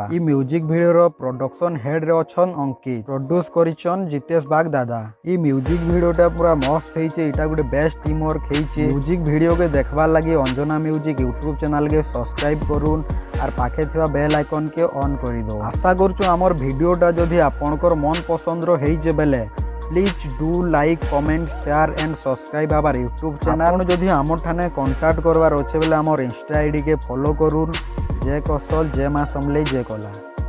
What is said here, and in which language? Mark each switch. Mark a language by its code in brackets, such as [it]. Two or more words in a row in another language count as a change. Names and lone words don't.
[spv] ଇ [en] music video [spv] ର [en] production head [spv] ରେ ଅଛନ୍ ଅଙ୍କିତ, ପ୍ରଡ୍ୟୁସ୍ କରିଛନ୍ ଜିତେଶ ବାଗ ଦାଦା। ଇ [en] music video-ta [spv] ପୁରା ମସ୍ତ ହେଇ ଛେ, ଏଟା ଗୁଟେ [en] best team work [spv] ହେଇ ଛେ। [en] music video [spv] କେ ଦେଖବା ଲାଗି ଅଞ୍ଜନା ମ୍ୟୁଜିକ [en] YouTube channel [spv] କେ ସବସ୍କ୍ରାଇବ କରୁ ଆଉ ପାଖେ ଥିବା [en] bell icon [spv] କେ ଅନ୍ କରି ଦୋ। ଆଶା କରଛୁ ହାମର ଭିଡିଓଟା ଜଦି ଆପଣକର ମନ ପସନ୍ଦ ରୋ ହେଇ ଜେ ବେଲେ [en] please do like, comment, share and subscribe our YouTube channel. [spv] ଜଦି ହାମର ଠାନେ କଣ୍ଟାକ୍ଟ କରବାର ଅଛେ ବେଲେ ହାମର [en] Insta ID [spv] କେ ଫଲୋ କରୁ। ଜୟ କୌଶଲ, ଜୟ ମାଁ ସମଲେଇ, ଜୟ କଲା।